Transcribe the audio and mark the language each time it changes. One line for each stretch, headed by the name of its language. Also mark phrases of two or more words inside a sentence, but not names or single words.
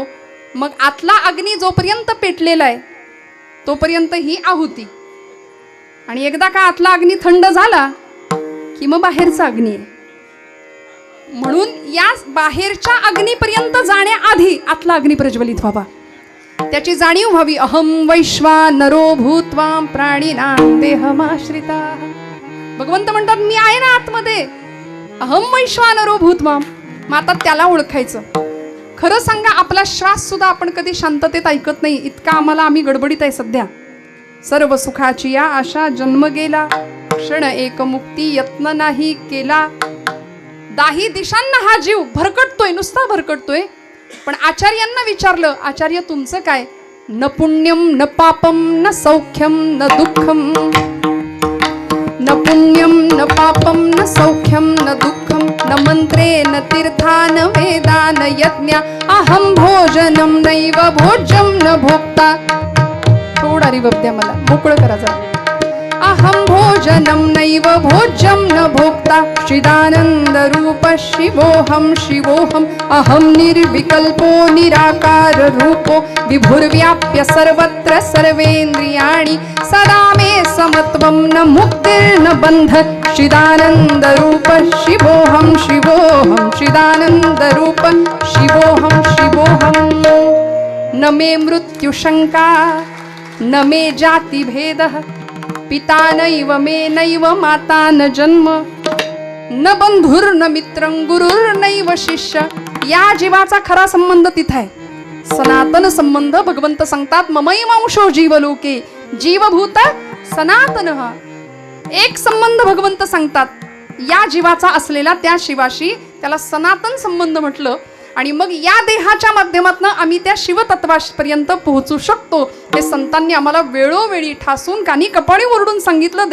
Marathi: मग आतला अग्नी जोपर्यंत पेटलेला आहे तोपर्यंत ही आहुती. आणि एकदा का आतला अग्नी थंड झाला की मग बाहेरचा अग्नी आहे. म्हणून या बाहेरच्या अग्नीपर्यंत जाण्याआधी आतला अग्नी प्रज्वलित व्हावा, त्याची जाणीव व्हावी.
Sanskrit: अहम वैश्वानरो भूत्वा प्राणिनां देहमाश्रिता.
Marathi: भगवंत म्हणतात मी आहे ना आतमध्ये,
Sanskrit: अहम वैश्वानरो भूत्वा.
Marathi: मग आता त्याला ओळखायचं. खरं सांगा, आपला श्वास सुद्धा आपण कधी शांततेत ऐकत नाही, इतका आम्ही गडबडीत आहे सध्या. सर्व सुखाची या आशा जन्म गेला, क्षण एक मुक्ती यत्न नाही केला. दाही दिशांना हा जीव भरकटतोय, नुसता भरकटतोय. पण आचार्यांना विचारलं, आचार्य तुमचं काय?
Sanskrit: न पुण्यम न पापम न सौख्यम न दुःखम, न पुण्यम न पापम न सौख्यम न दुःखम, न मंत्रे न तीर्था न वेदा न यज्ञ, अहम भोजनम नैव भोज्यम न भोक्ता.
Marathi: थोडा रिवर्ब द्या मला, मोकळं करा जरा.
Sanskrit: अहम भोज भोजनं नैव भोज्यं न भोक्ता चिदानन्दरूप शिवोऽहं शिवोऽहम् अहं निर्विकल्पो निराकाररूपो विभुर्व्याप्य सर्वत्र सर्वेन्द्रियाणि सदा मे समत्वं न मुक्तिर्न बन्ध चिदानन्दरूप शिवोऽहं शिवोऽहं चिदानन्दरूप शिवोऽहं शिवोऽहम् न मे मृत्युशङ्का न मे जातिभेदः पिता नैव मे नैव माता न जन्म न बंधुर्न मित्रं गुरुर्नैव शिष्य.
Marathi: या जीवाचा खरा संबंध तिथे आहे. सनातन संबंध भगवंत सांगतात
Sanskrit: ममैवांशो जीवलोके जीवभूत सनातन.
Marathi: एक संबंध भगवंत सांगतात या जीवाचा असलेला त्या शिवाशी, त्याला सनातन संबंध म्हटलं. आणि मग या देहाच्या माध्यमातून आम्ही त्या शिवतत्वापर्यंत पोहोचू शकतो. हे संतांनी आम्हाला वेळोवेळी ठासून कानी कपाळी ओरडून सांगितलं.